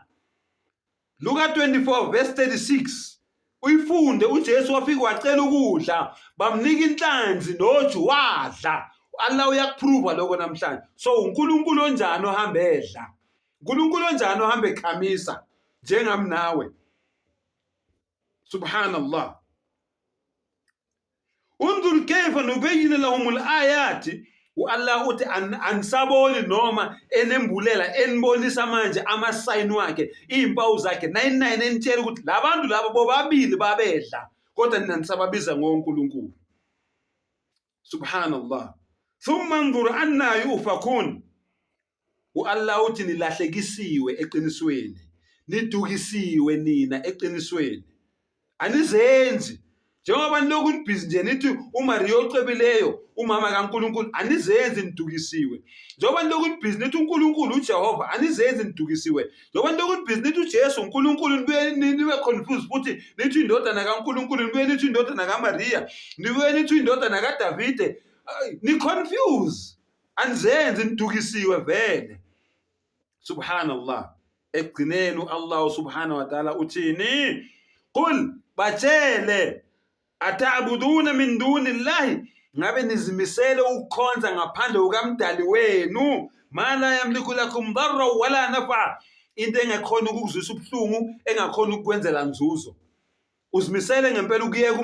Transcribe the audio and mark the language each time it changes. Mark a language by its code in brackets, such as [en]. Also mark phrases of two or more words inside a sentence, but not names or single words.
[zu] Luka 24 verse 36. Uyifunde uJesu wafika wacela ukudla, bamnika inhlanzi noju wadla. Allah uyakuprova lokho namhlanje. So uNkulunkulu onjani ohamba edla? uNkulunkulu onjani ohamba ekhamisa njengami nawe? Subhanallah. [ar] انظر كيف نبين لهم الآيات. [zu] Allah uthi anisaboni noma enembulela enibonisa manje amasayini wakhe izimpawu zakhe 99 enitshela ukuthi labantu laba bobabili babedla kodwa nina nisababiza ngoNkulunkulu. [ar] سبحان الله ثم انظر أنى يؤفكون. [zu] Allah uthi nilahlekisiwe eqinisweni. nidukisiwe nina eqinisweni anizenzi njengoba niloku nibhizi nje nithi uMaria ocebileyo umama kaNkulunkulu anizenzi nidukisiwe njengoba niloku nibhizi nithi uNkulunkulu uJehova anizenzi nidukisiwe njengoba niloku nibhizi nithi uJesu uNkulunkulu nibe confused futhi nithi indodana kaNkulunkulu nibe nithi indodana kaMaria nibe nithi indodana kaDavide ni confuse anizenzi nidukisiwe vele subhanallah ekugcineni [ar] الله سبحانه وتعالى [zu] uthini qul batshele [ar] أتعبدون من دون الله [zu] ngabe nizimisele ukukhonza ngaphandle kukaMdali wenu [ar] ما لا يملك لكم ضرا ولا نفعا [zu] into engakhona ukukuzwisa ubuhlungu engakhona ukukwenzela nzuzo uzimisele ngempela ukuyeka